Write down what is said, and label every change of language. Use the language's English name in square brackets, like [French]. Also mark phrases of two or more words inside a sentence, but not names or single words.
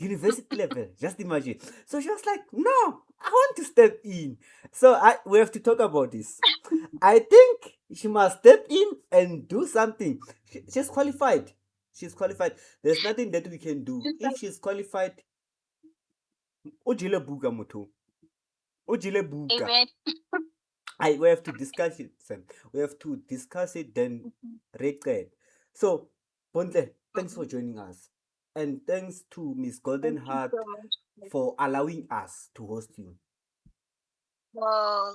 [English] university level. Just imagine. So she was like, "No, I want to step in." So we have to talk about this. I think she must step in and do something. She's qualified. She's qualified. There's nothing that we can do. Just If like she's qualified, [Southern Sotho] ojile buka motho. Ojile buka. [English] amen. We have to discuss it, Sam. We have to discuss it, then record. So, Bontle, thanks for joining us. And thanks to Miss Golden Thank you Heart so much. for allowing us to host you. Wow.